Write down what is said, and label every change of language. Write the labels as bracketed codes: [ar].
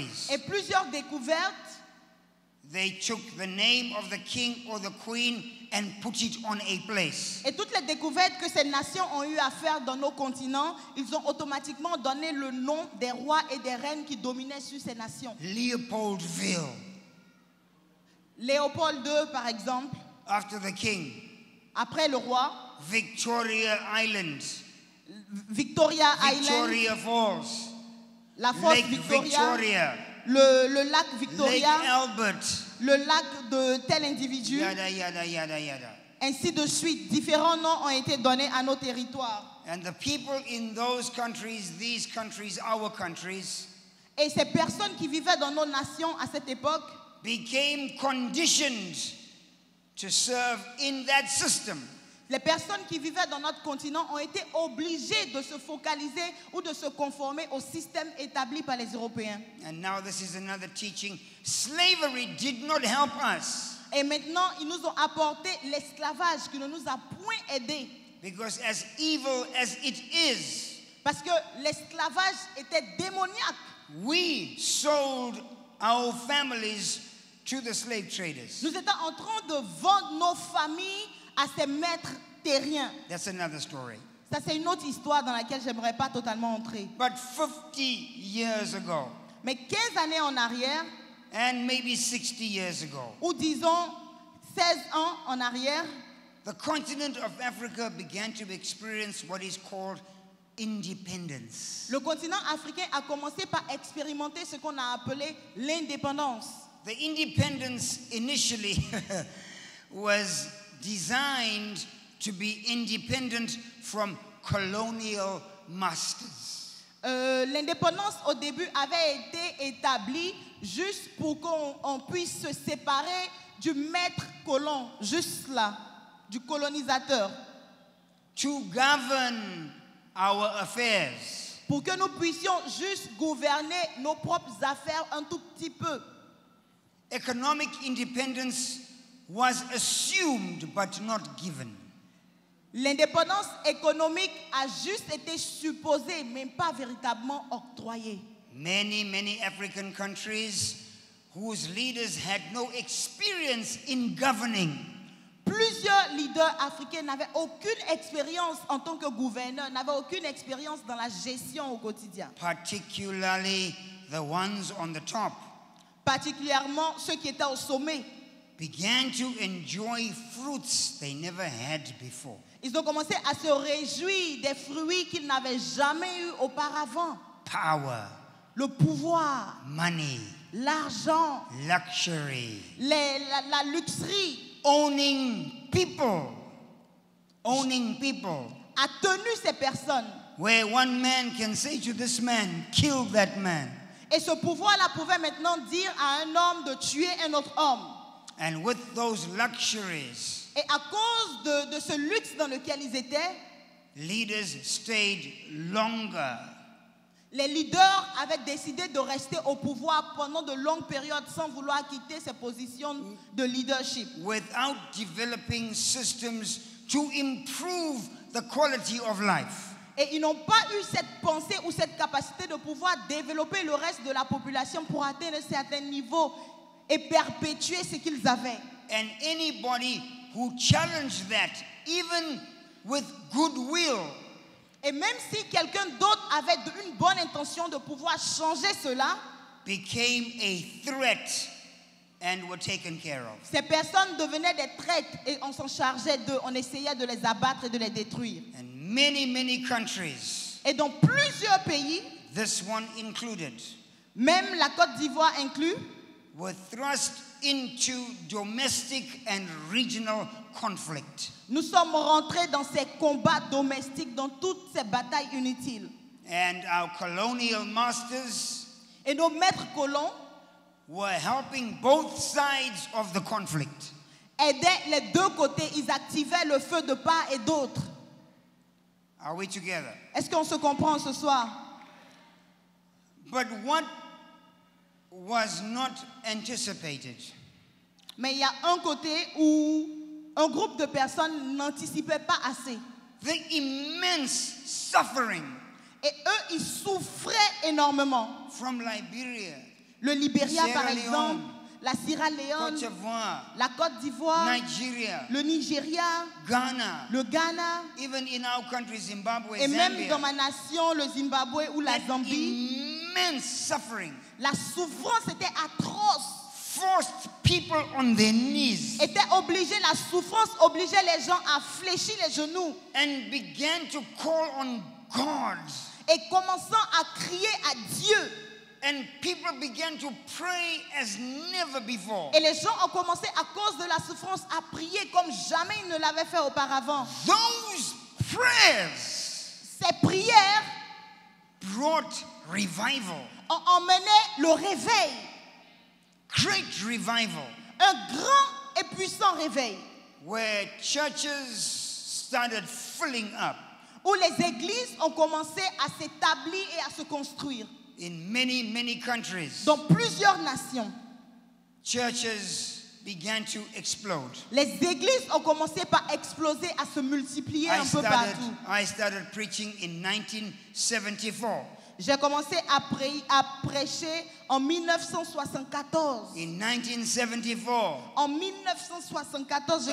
[fr] Et plusieurs découvertes, [en] they took the name of the king or the queen and put it on a place. [fr] et toutes les découvertes que ces nations ont eu à faire dans nos continents, ils ont automatiquement donné le nom des rois et des reines qui dominaient sur ces nations. [en] Leopoldville, [fr] Léopold II, par exemple, [en] after the king. [fr] après le roi, [en] Victoria Island, Victoria Island, Victoria Falls, [fr] la fosse [en] Lake Victoria, [fr] le lac [en] Lake Victoria, Albert, [fr] le lac de tel individu, [en] yada, yada, yada, yada. [fr] ainsi de suite. Différents noms ont été donnés à nos territoires. [en] And the people in those countries, these countries, our countries, [fr] Et ces personnes qui vivaient dans nos nations à cette époque [en] became conditioned to serve in that system. [fr] les personnes qui vivaient dans notre continent ont été obligées de se focaliser ou de se conformer au système établi par les Européens. [en] And now this is another teaching. Slavery did not help us [fr] Et maintenant, ils nous ont apporté l'esclavage qui ne nous a point aidés. [en] because as evil as it is, [fr] Parce que l'esclavage était démoniaque. [en] we sold our families to the slave traders. [fr] Nous étions en train de vendre nos familles à ces maîtres terriens. [en] That's another story. [fr] Ça, c'est une autre histoire dans laquelle je n'aimerais pas totalement entrer. [en] But 50 years ago, [fr] Mais 15 années en arrière, [en] and maybe 60 years ago, [fr] ou disons 16 ans en arrière, [en] the continent of Africa began to experience what is called independence. [fr] le continent africain a commencé par expérimenter ce qu'on a appelé l'indépendance. [en] The independence initially was designed to be independent from colonial masters. [fr] L'indépendance au début avait été établie juste pour qu'on puisse se séparer du maître colon, juste là, du colonisateur, [en] To govern our affairs. [fr] pour que nous puissions juste gouverner nos propres affaires un tout petit peu. [en] Economic independence was assumed but not given. [fr] L'indépendance économique a juste été supposée, mais pas véritablement octroyée. [en] Many African countries whose leaders had no experience in governing [fr] Plusieurs leaders africains n'avaient aucune expérience en tant que gouverneur, n'avaient aucune expérience dans la gestion au quotidien. [en] particularly the ones on the top, [fr] Particulièrement ceux qui étaient au sommet. [en] began to enjoy fruits they never had before. [fr] Ils ont commencé à se réjouir des fruits qu'ils n'avaient jamais eu auparavant. [en] Power, [fr] Le pouvoir, [en] money, [fr] l'argent, [en] luxury, [fr] la luxerie [en] owning people, [fr] a tenu ces personnes. [en] where one man can say to this man, kill that man. [fr] Et ce pouvoir-là pouvait maintenant dire à un homme de tuer un autre homme. [en] And with those luxuries, [fr] Et à cause de ce luxe dans lequel ils étaient, [en] leaders stayed longer. [fr] les leaders avaient décidé de rester au pouvoir pendant de longues périodes sans vouloir quitter ces positions de leadership. [en] Without developing systems to improve the quality of life. [fr] Et ils n'ont pas eu cette pensée ou cette capacité de pouvoir développer le reste de la population pour atteindre un certain niveau et perpétuer ce qu'ils avaient. [en] And anybody who challenged that, even with goodwill, [fr] Et même si quelqu'un d'autre avait une bonne intention de pouvoir changer cela, [en] became a threat and were taken care of. [fr] ces personnes devenaient des traîtres et on s'en chargeait d'eux, on essayait de les abattre et de les détruire. [en] And many countries, [fr] Et dans plusieurs pays, [en] this one included, [fr] même la Côte d'Ivoire inclus, [en] were thrust into domestic and regional conflict. [fr] nous sommes rentrés dans ces combats domestiques, dans toutes ces batailles inutiles. [en] And our colonial masters [fr] Et nos maîtres colons [en] were helping both sides of the conflict. [fr] aidaient les deux côtés, ils activaient le feu de part et d'autre. [en] Are we together? [fr] Est-ce qu'on se comprend ce soir? [en] But what was not anticipated [fr] Mais il y a un côté où un groupe de personnes n'anticipait pas assez. [en] the immense suffering [fr] Et eux, ils souffraient énormément. [en] from Liberia, [fr] Le Libéria, [en] Sierra [fr] par [en] Leone, [fr] exemple, la Sierra [en] Côte [fr] Leone, [en] d'Ivoire, [fr] la Côte d'Ivoire, [en] Nigeria, [fr] le Nigeria, [en] Ghana, [fr] le Ghana, [en] even in our country, Zimbabwe, [fr] et même dans [en] Zambia. [fr] ma nation, le Zimbabwe ou la [en] That [fr] Zambie, [en] immense suffering [fr] la souffrance était atroce. [en] forced people on their knees [fr] Était obligé, la souffrance obligeait les gens à fléchir les genoux [en] and began to call on God. [fr] et commençant à crier à Dieu. [en] And people began to pray as never before. [fr] Et les gens ont commencé à cause de la souffrance à prier comme jamais ils ne l'avaient fait auparavant. [en] Those prayers [fr] Ces prières [en] brought revival, [fr] ont emmené le réveil, [en] great revival, [fr] un grand et puissant réveil, [en] where churches started filling up [fr] où les églises ont commencé à s'établir et à se construire. [en] in many countries. [fr] Dans plusieurs nations, [en] Churches began to explode. [fr] les églises ont commencé par exploser, à se multiplier un peu partout. [en] I started preaching in 1974. [fr] J'ai commencé à prêcher en 1974. [en] In 1974, [fr] En 1974, j'ai